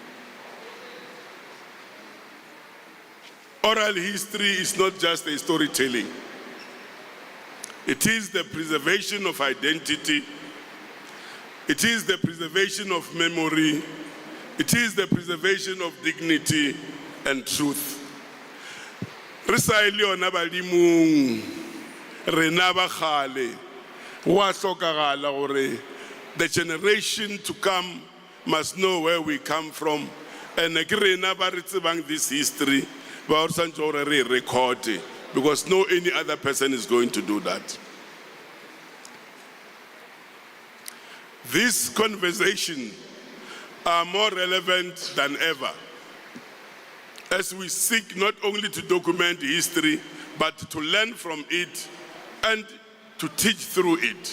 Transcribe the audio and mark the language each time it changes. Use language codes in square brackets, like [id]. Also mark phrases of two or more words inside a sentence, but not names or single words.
[en] Oral history is not just a storytelling. It is the preservation of identity. It is the preservation of memory. It is the preservation of dignity and truth. [nso] Re sa ile yona badimong, rena ba kgale, wa hlokagala gore [en] the generation to come must know where we come from, and [nso] ke rena ba re tsebang [en] this history [nso] ba o santse gore re [en] record, because no any other person is going to do that. These conversations are more relevant than ever as we seek not only to document history, but to learn from it and to teach through it.